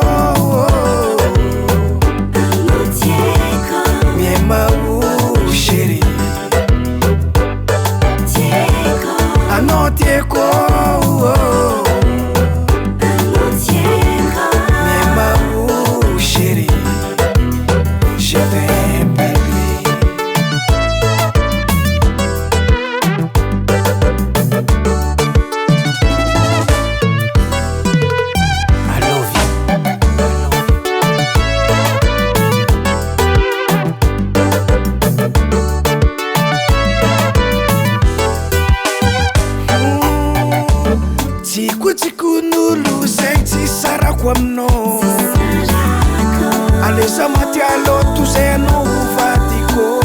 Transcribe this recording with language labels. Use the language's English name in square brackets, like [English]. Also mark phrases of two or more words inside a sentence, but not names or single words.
[Malagasy] miemao chéri anao tieko miemao [French] chéri je t'aime [English] baby I love you [Malagasy] tsikotsikonn'olo zegny tsy sarako aminao aleza matialoto zay anao vadiko